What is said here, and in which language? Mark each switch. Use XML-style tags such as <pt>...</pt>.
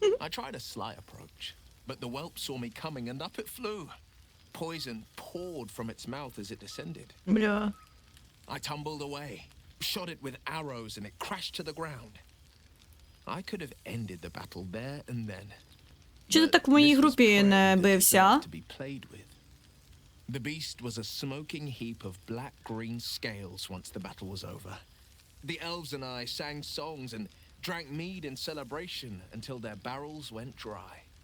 <en>I tried a sly approach, but the whelp saw me coming and up it flew. Poison poured from its mouth as it descended.</en> <uk>Бля.</uk> <en>I tumbled away, shot it with arrows, and it crashed to the ground. I could have ended the battle there and then.</en> <uk>Чи ти так в моїй групі не бився?</uk> <en>The beast was a smoking heap of black-green scales once the battle was over. The elves and I sang songs and drank mead in celebration until their barrels went dry.</en>